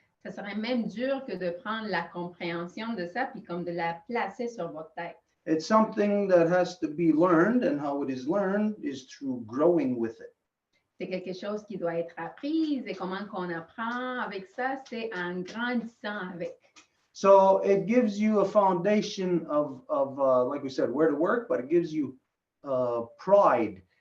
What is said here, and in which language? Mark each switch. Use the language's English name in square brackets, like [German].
[French] Ça serait même dur que de prendre la compréhension de ça puis comme de la placer sur votre tête. [English] It's something that has to be learned, and how it is learned is through growing with it. [French] C'est quelque chose qui doit être appris et comment qu'on apprend avec ça, c'est en grandissant avec. [English] So it gives you a foundation of like we said, where to work, but it gives you pride.